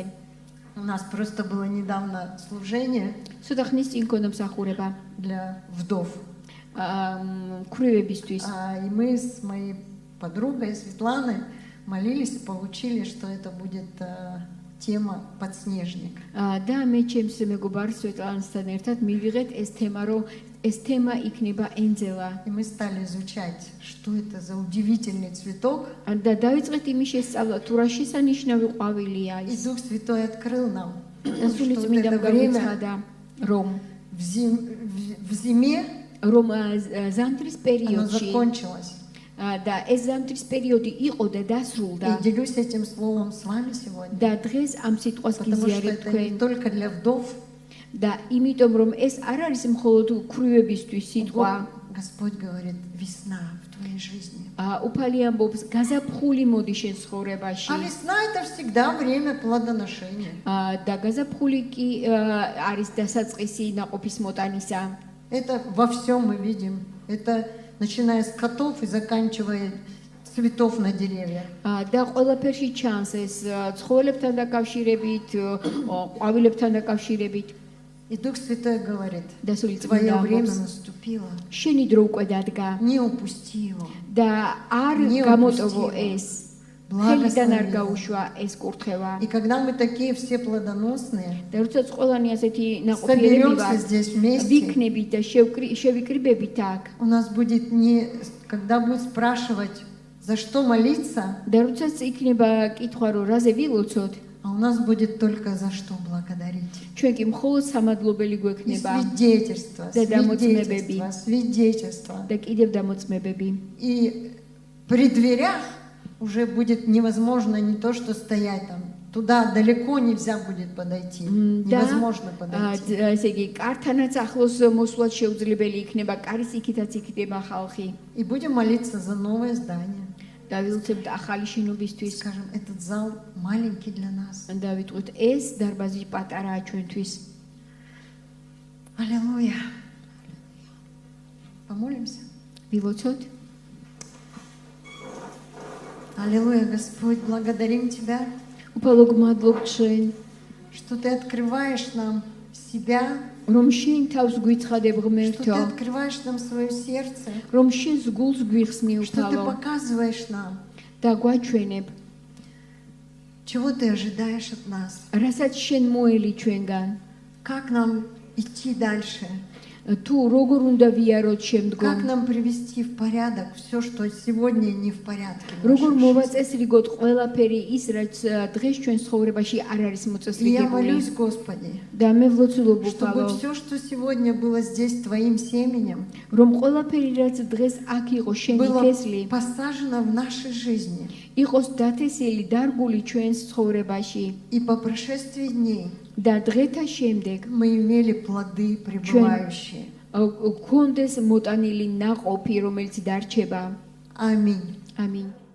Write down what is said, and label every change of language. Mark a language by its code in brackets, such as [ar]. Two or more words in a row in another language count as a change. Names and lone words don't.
[ru] У нас просто было недавно служение [ka] ცოტა ხნის წინ ქონდა მსახურება [ru] для вдов. [ka] ქრივებისთვის. [ru] И мы с моей подругой Светланой молились и получили, что это будет тема подснежник. [ka] და მე ჩემს მეგობარ სვეტლანასთან ერთად მივიღეთ ეს თემა, რომ ეს თემა იქნება ენძელა. [ru] И мы стали изучать, что это за удивительный цветок. [ka] და დავიწყეთ იმის შესწავლა, თუ რა შესანიშნავი ყვავილია [ru] И [ka] ის. [ru] Дух Святой открыл нам, [ka] და სული [ru] что вот [ka] წმინდა [ru] это время [ka] გაგვიცხადა, რომ [ru] в зиме [ka] ზამთრის [ru] оно [ka] პერიოდში [ru] закончилось. [ka] და ეს ზამთრის პერიოდი იყო და დასრულდა. [ru] И делюсь этим словом с вами сегодня. [ka] და დღეს ამ სიტყვას [ru] Потому что [ka] გიზიარებ [ru] это [ka] თქვენ. [ru] не только для вдов. [ka] და იმიტომ რომ ეს არ არის მხოლოდ ქრივებისთვის სიტყვა. [ru] Вот Господь говорит, весна в твоей жизни. [ka] უფალი ამბობს გაზაფხული მოდი შენ ცხოვრებაში. [ru] А весна это всегда время плодоношения. [ka] და გაზაფხული კი არის დასაწყისი ნაყოფის მოტანისა. [ru] Это во всем мы видим. Это начиная с котов и заканчивая цветов на деревьях. [ka] და ყველაფერში ჩანს ეს ცხოველებთან დაკავშირებით, ყვავილებთან დაკავშირებით. [ru] И Дух Святой говорит, [ka] და სული [ru] твое [ka] წმინდა [ru] время [ka] ამბობს, [ru] наступило. [ka] შენი დრო უკვე დადგა [ru] Не упусти его. [ka] და არ [ru] Не [ka] გამოტოვო [ru] упусти. [ka] ეს. ხელიდან არ [ru] Благослови. [ka] გაუშვა ეს კურთხევა. [ru] И когда мы такие все плодоносные, [ka] და როდესაც ყველანი ასეთი ნაყოფიერები [ru] соберемся [ka] ვართ, [ru] здесь вместе, [ka] ვიქნებით და შევიკრიბებით აქ. [ru] у нас будет не... Когда будет спрашивать, за что молиться, [ka] და როდესაც იქნება კითხვა, რომ რაზე ვილოცოთ, [ru] а у нас будет только за что благодарить. [ka] ჩვენ კი მხოლოდ სამადლობელი [ru] И [ka] გვექნება [ru] свидетельство, Да, да, моцнебеби. свидетельство. [ka] და კიდევ დამოწმებები. [ru] И при дверях уже будет невозможно не то, что стоять там. Туда далеко нельзя будет подойти. Да. Невозможно подойти. [ka] ესე იგი, კართანაც ახლოს მოსვლაც შეუძლებელი იქნება, კარის იქითაც იქნება ხალხი. [ru] И будем молиться за новое здание. [ka] და ვილოცებთ ახალი შენობისთვის. [ru] Скажем, этот зал маленький для нас. [ka] და ვიტყვით, ეს დარბაზი პატარაა ჩვენთვის. [ru] Аллилуйя. Помолимся. [ka] ვილოცოთ. [ru] Аллилуйя, Господь, благодарим Тебя, [ka] უფალო გმადლობ ჩვენ, [ru] что Ты открываешь нам себя, [ka] რომ შენ თავს გვიცხადებ [ru] что Ты [ka] ღმერთო, [ru] открываешь нам свое сердце, [ka] რომ შენ გულს გვიხსნი [ru] что Ты [ka] უფალო [ru] показываешь нам, [ka] და გვაჩვენებ, [ru] чего Ты ожидаешь от нас, [ka] რასაც შენ მოელი ჩვენგან, [ru] как нам идти дальше, [ka] თუ როგორ უნდა ვიაროთ [ru] как [ka] შემდგომ, [ru] нам привести в порядок все, что сегодня не в порядке. в [ka] როგორ [ru] нашей жизни. [ka] მოვაწესრიგოთ ყველაფერი ის, რაც დღეს ჩვენ ცხოვრებაში არ არის [ru] И я [ka] მოწესრიგებული. [ru] молюсь, Господи, [ka] და მე ვლოცულობ [ru] чтобы [ka] უფალო, [ru] все, что сегодня было здесь Твоим семенем, [ka] რომ ყველაფერი რაც დღეს აქ იყო შენი [ru] было [ka] თესლი, [ru] посажено в нашей жизни. [ka] იყოს დათესილი, დარგული ჩვენს ცხოვრებაში [ru] И по прошествии дней [ka] და დღეთა შემდეგ [ru] мы имели плоды пребывающие. [ka] გქონდეს მოტანილი ნაყოფი, რომელიც დარჩება. [ru] Аминь. [ka] ამინ.